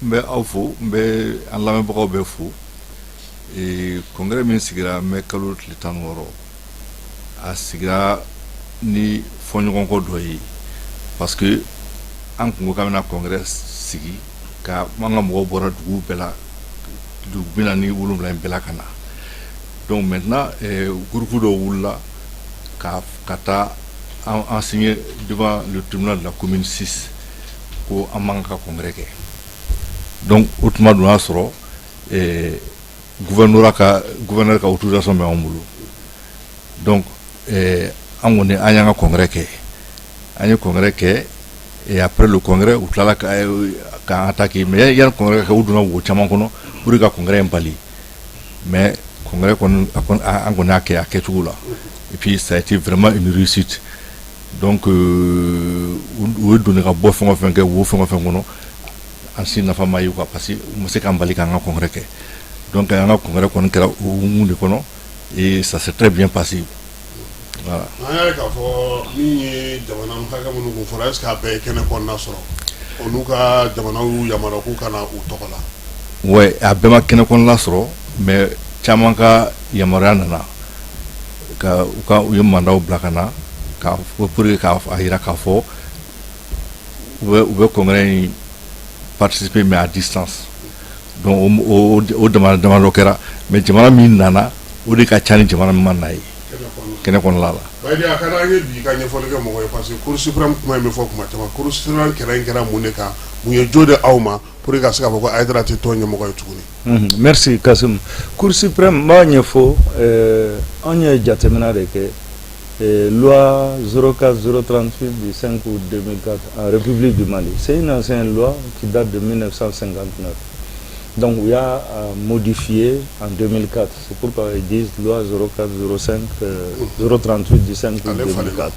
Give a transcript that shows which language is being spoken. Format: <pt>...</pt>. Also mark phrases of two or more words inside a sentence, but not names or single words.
<bm>n bɛ aw fo n bɛ an lamɛnbagaw bɛɛ fo congrès min sigira mɛ kalo tile 16 a sigira ni fɔɲɔgɔnkɔ dɔ ye</bm> <fr>parce que</fr> <bm>an kun ko k'an bɛna congrès sigi ka an ka mɔgɔw bɔra dugu bɛɛ la dugu 47 in bɛɛ la ka na</bm> <fr>donc maintenant groupe</fr> <bm>dɔ wulila ka taa an</bm> <fr>signé devant le tribunal de la commune 6</fr> <bm>ko an man ka congrès kɛ donc o tuma dun y'a sɔrɔ gouverneur ka autorisation bɛ an bolo donc an kɔni an y'an ka congrès kɛ an ye congrès kɛ</bm> <fr>et après le congrès</fr> <bm>u tilala k'an attaquer mais yanni congrès kɛ u donna wo caman kɔnɔ</bm> <fr>pour que</fr> <bm>congrès in bali mais congrès kɔni an kɔni y'a kɛ a kɛcogo la</bm> <fr>et puis ça a été vraiment une réussite donc</fr> <bm>u ye donni ka bɔ fɛn o fɛn kɛ wo fɛn o fɛn kɔnɔ an si nafa ma ye</bm> <fr>quoi parce que</fr> <bm>u ma se k'an bali k'an ka congrès kɛ donc an ka congrès kɔni kɛra o hukumu de kɔnɔ</bm> <fr>et ça s'est très bien passé voilà.</fr> <bm>an y'a ye k'a fɔ min ye jamana hakɛ minnu kun fɔra</bm> <fr>est ce que</fr> <bm>a bɛɛ ye kɛnɛ kɔnɔna sɔrɔ o n'u ka jamanaw y'u yamaruya k'u kana u tɔgɔ la. ouais a bɛɛ ma kɛnɛ kɔnɔna sɔrɔ mais caman ka yamaruya nana u ye mandaw bila ka na</bm> <fr>pour que</fr> <bm>k'a jira k'a fɔ u bɛ congrès in participer</bm> <fr>mais à distance donc</fr> <bm>o jamana dɔ kɛra mais jamana min nana o de ka ca ni jamana min ma na ye kɛnɛ kɔnɔna la. Bayidi a ka d'an ye bi ka ɲɛfɔli kɛ mɔgɔ ye</bm> <fr>parce que cour suprême</fr> <bm>kuma in bɛ fɔ kuma caman</bm> <fr>cour suprême</fr> <bm>kɛra mun de kan mun ye jo de aw ma</bm> <fr>pour que</fr> <bm>ka se k'a fɔ ko Haidara tɛ tɔn ɲɛmɔgɔ ye tuguni.</bm> <fr>Merci Kasim. Cour suprême</fr> <bm>m'a ɲɛfɔ an ye jateminɛ de kɛ</bm> <fr>loi 04038 du 5 août 2004 en République du Mali. C'est une ancienne loi qui date de 1959. Donc il y a modifié en 2004. C'est pourquoi ils disent loi 038 du 5 août 2004.</fr>